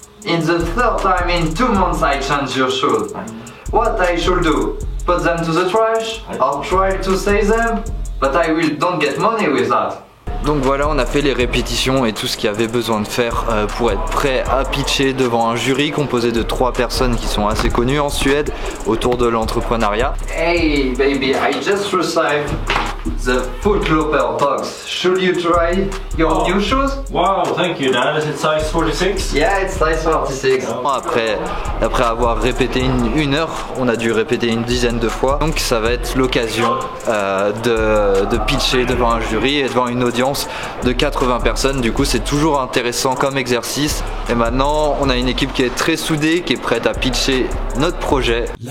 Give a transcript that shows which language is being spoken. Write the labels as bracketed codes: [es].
[en] In the third time in 2 months I changed your shoes. What I should do? Put them to the trash? Or try to save them? But I don't get money with that. [fr] Donc voilà, on a fait les répétitions et tout ce qu'il y avait besoin de faire pour être prêt à pitcher devant un jury composé de 3 personnes qui sont assez connues en Suède autour de l'entrepreneuriat. [en] Hey baby, I just received the Foot Locker box. Should you try your new shoes? Wow, thank you, Dad. Is it size 46? Yeah, it's size 46. [fr] Après avoir répété une heure, on a dû répéter une dizaine de fois. Donc ça va être l'occasion de pitcher devant un jury et devant une audience de 80 personnes. Du coup c'est toujours intéressant comme exercice. Et maintenant on a une équipe qui est très soudée, qui est prête à pitcher notre projet.